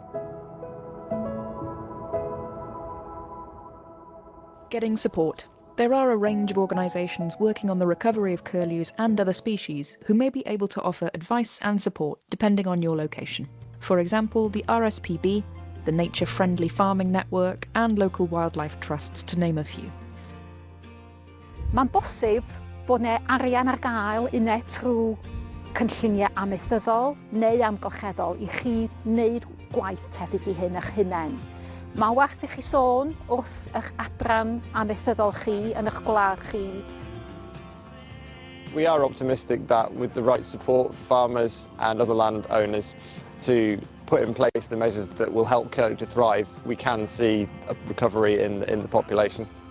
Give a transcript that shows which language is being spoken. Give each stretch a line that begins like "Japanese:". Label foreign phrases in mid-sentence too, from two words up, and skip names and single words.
English: Getting support. There are a range of organisations working on the recovery of curlews and other species who may be able to offer advice and support depending on your location. For example, the RSPB, the Nature Friendly Farming Network and local wildlife trusts, to name a few.
Welsh: Mae'n bosib bod 'na arian ar gael unai trwy cynlluniau amaethyddol neu amgylcheddol I chi wneud gwaith tebyg I hyn eich hunain. Mae'n werth I chi sôn wrth eich adran amaethyddol chi yn eich gwlad chi.
English: We are optimistic that with the right support for farmers and other landowners to put in place the measures that will help curlew to thrive, we can see a recovery in the population.